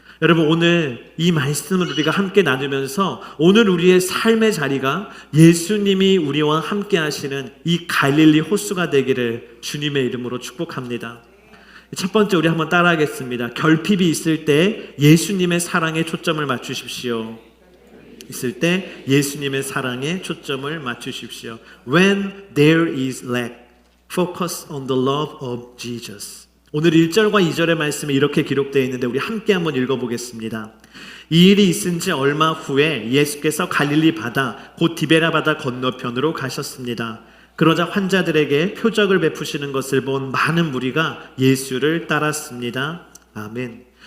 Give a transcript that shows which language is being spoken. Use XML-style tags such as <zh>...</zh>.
<ko>여러분, 오늘 이 말씀을 우리가 함께 나누면서 오늘 우리의 삶의 자리가 예수님이 우리와 함께 하시는 이 갈릴리 호수가 되기를 주님의 이름으로 축복합니다. 첫 번째, 우리 한번 따라하겠습니다. 결핍이 있을 때 예수님의 사랑에 초점을 맞추십시오. 있을 때 예수님의 사랑에 초점을 맞추십시오.</ko> <en>When there is lack, focus on the love of Jesus.</en> <ko>오늘 1절과 2절의 말씀에 이렇게 기록되어 있는데 우리 함께 한번 읽어보겠습니다. 이 일이 있은 지 얼마 후에 예수께서 갈릴리 바다 곧 디베라 바다 건너편으로 가셨습니다. 그러자 환자들에게 표적을 베푸시는 것을 본 많은 무리가 예수를 따랐습니다. 아멘.</ko>